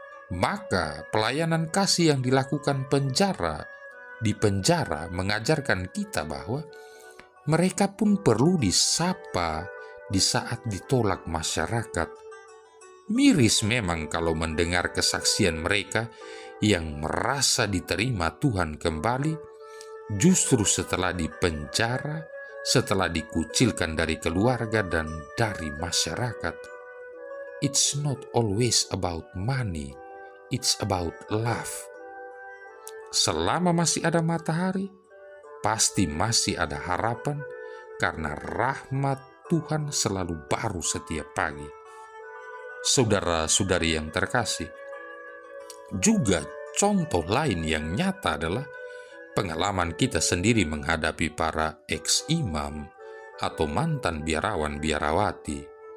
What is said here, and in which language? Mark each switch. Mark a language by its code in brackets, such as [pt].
[id] Maka pelayanan kasih yang dilakukan di penjara mengajarkan kita bahwa mereka pun perlu disapa di saat ditolak masyarakat. Miris memang kalau mendengar kesaksian mereka yang merasa diterima Tuhan kembali justru setelah dipenjara, setelah dikucilkan dari keluarga dan dari masyarakat. [en] It's not always about money, it's about love. [id] Selama masih ada matahari, pasti masih ada harapan, karena rahmat Tuhan selalu baru setiap pagi. Saudara-saudari yang terkasih, juga contoh lain yang nyata adalah pengalaman kita sendiri menghadapi para ex-imam atau mantan biarawan-biarawati.